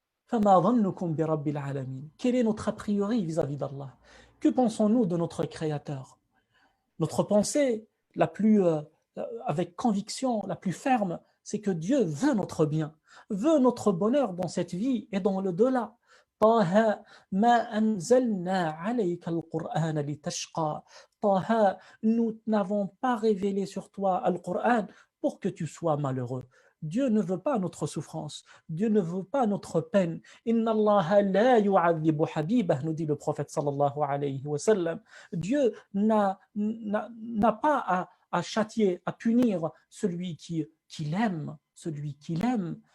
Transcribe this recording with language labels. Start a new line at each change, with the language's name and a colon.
French: Quel est notre a priori vis-à-vis d'Allah? Que pensons-nous de notre Créateur? Notre pensée la plus, avec conviction, la plus ferme, c'est que Dieu veut notre bien, veut notre bonheur dans cette vie et dans le delà.
Arabic: طه ما أنزلنا عليك القرآن لتشقى.
French: طه, nous n'avons pas révélé sur toi Al-Qur'an pour que tu sois malheureux. Dieu ne veut pas notre souffrance. Dieu ne veut pas notre peine.
Arabic: Inna Allah la yu'adhibu habibah,
French: nous dit le prophète sallallahu alayhi wa sallam. Dieu n'a pas à châtier, à punir celui qui l'aime, celui qui l'aime.